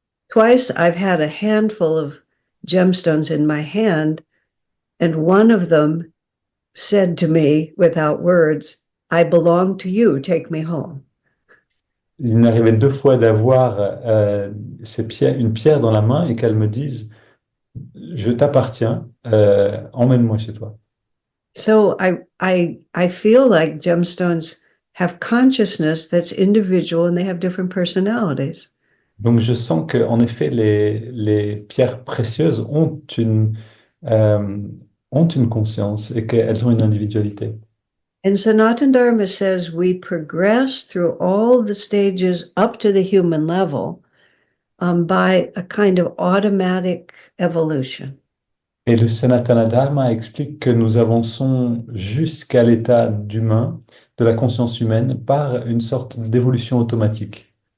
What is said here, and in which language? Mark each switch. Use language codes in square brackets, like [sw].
[en] twice I've had a handful of gemstones in my hand, and one of them said to me without words, I belong to you, take me home. [fr] Il m'arrivait 2 fois d'avoir une pierre dans la main et qu'elle me dise, je t'appartiens, emmène-moi chez toi. [en] So I feel like gemstones have consciousness that's individual and they have different personalities. [fr] Donc je sens que en effet les pierres précieuses euh, ont une conscience et qu'elles ont une individualité. [en] And Sanatana Dharma says we progress through all the stages up to the human level by a kind of automatic evolution. [fr] Et le Sanatana Dharma explique que nous avançons jusqu'à l'état d'humain, de la conscience humaine, par une sorte d'évolution automatique.